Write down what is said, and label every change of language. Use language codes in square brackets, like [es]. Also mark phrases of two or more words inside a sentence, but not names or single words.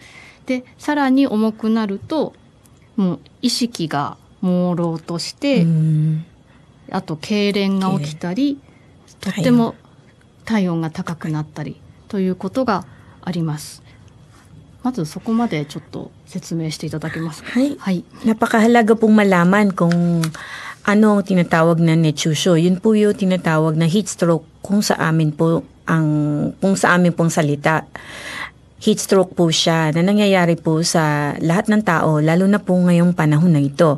[ja] で、さらに重くなるともう意識が朦朧として、あと痙攣が起きたり、とっても体温が高くなったりということがあります。まずそこまでちょっと説明していただけますか。 [tl] はい。Napakahalaga pong malaman kung ano ang tinatawag na netsusyo. Yun po yung tinatawag na [en] heat stroke [tl] kung sa amin pong salita. [en] Heat stroke [tl] po siya na nangyayari po sa lahat ng tao, lalo na po ngayong panahon na ito.